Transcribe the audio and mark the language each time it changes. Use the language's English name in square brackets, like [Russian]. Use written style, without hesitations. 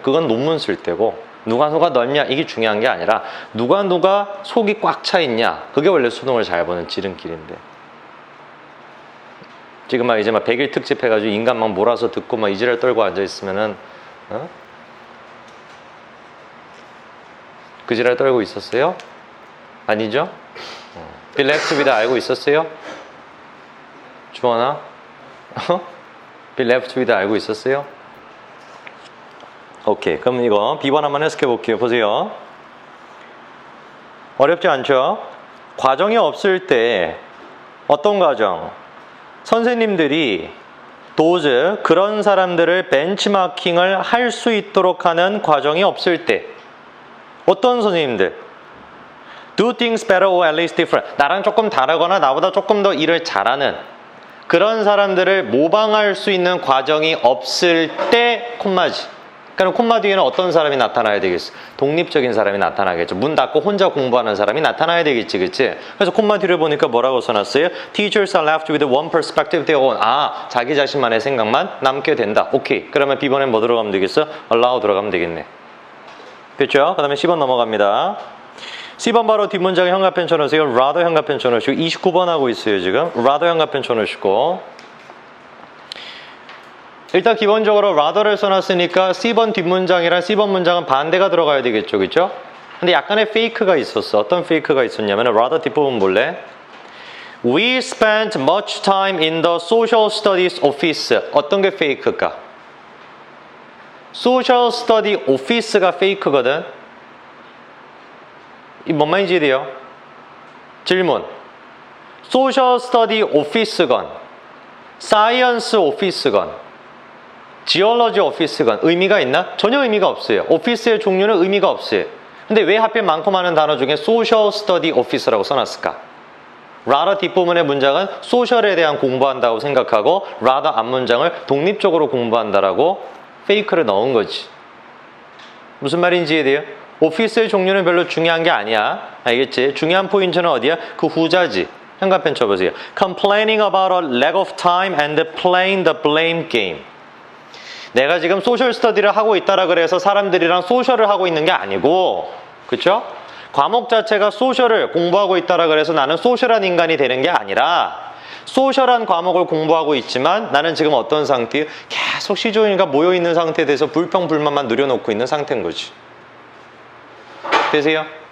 [Korean] 그건 논문 쓸 때고 누가 넓냐 이게 중요한 게 아니라 누가 속이 꽉 차 있냐 그게 원래 수능을 잘 보는 지름길인데 지금 막 이제 막 100일 특집 해가지고 인간 막 몰아서 듣고 막 이지랄 떨고 앉아있으면은 그 지랄 떨고 있었어요? 아니죠? [English] be left with [Korean] 알고 있었어요? 주원아? [English] be left with [Korean] 알고 있었어요? 오케이. 그럼 이거 B번 한번 해석해 볼게요. 보세요. 어렵지 않죠? 과정이 없을 때 어떤 과정? 선생님들이 도즈 그런 사람들을 벤치마킹을 할 수 있도록 하는 과정이 없을 때 어떤 선생님들? [English] Do things better or at least different. [Korean] 나랑 조금 다르거나 나보다 조금 더 일을 잘하는 그런 사람들을 모방할 수 있는 과정이 없을 때 콤마지. 그럼 콤마 뒤에는 어떤 사람이 나타나야 되겠어? 독립적인 사람이 나타나겠죠. 문 닫고 혼자 공부하는 사람이 나타나야 되겠지, 그치? 그래서 콤마 뒤를 보니까 뭐라고 써놨어요? [English] Teachers are left with one perspective their own. [Korean] 아, 자기 자신만의 생각만 남게 된다. 오케이. 그러면 B번엔 뭐 들어가면 되겠어? Allow 들어가면 되겠네. 됐죠? 그 다음에 10번 넘어갑니다. C번 바로 뒷문장에 현가펜 쳐놓으세요. rather 현가펜 쳐놓으시고 29번 하고 있어요, 지금. rather 현가펜 쳐놓으시고 일단 기본적으로 rather를 써놨으니까 C번 뒷문장이랑 C번 문장은 반대가 들어가야 되겠죠, 그렇죠? 근데 약간의 페이크가 있었어. 어떤 페이크가 있었냐면 rather 뒷부분 볼래? [English] We spent much time in the social studies office. [Korean] 어떤 게 페이크일까? [English] social study office [Korean] 가 페이크거든. 이 뭔 말인지 이해돼요? 질문. [English] social study office [Korean] 건 [English] science office [Korean] 건 지올러지 오피스건 의미가 있나? 전혀 의미가 없어요. 오피스의 종류는 의미가 없어요. 근데 왜 하필 많고 많은 단어 중에 소셜 스터디 오피스라고 써놨을까? rather 뒷부분의 문장은 소셜에 대한 공부한다고 생각하고 rather 앞문장을 독립적으로 공부한다라고 페이크를 넣은 거지. 무슨 말인지 이해돼요? 오피스의 종류는 별로 중요한 게 아니야. 알겠지? 중요한 포인트는 어디야? 그 후자지. 현관펜 쳐보세요. [English] Complaining about a lack of time and playing the blame game. [Korean] 내가 지금 소셜 스터디를 하고 있다라 그래서 사람들이랑 소셜을 하고 있는 게 아니고, 그쵸? 과목 자체가 소셜을 공부하고 있다라 그래서 나는 소셜한 인간이 되는 게 아니라 소셜한 과목을 공부하고 있지만 나는 지금 어떤 상태예요? 계속 시종일관 모여있는 상태에 대해서 불평불만만 누려놓고 있는 상태인 거지. 되세요?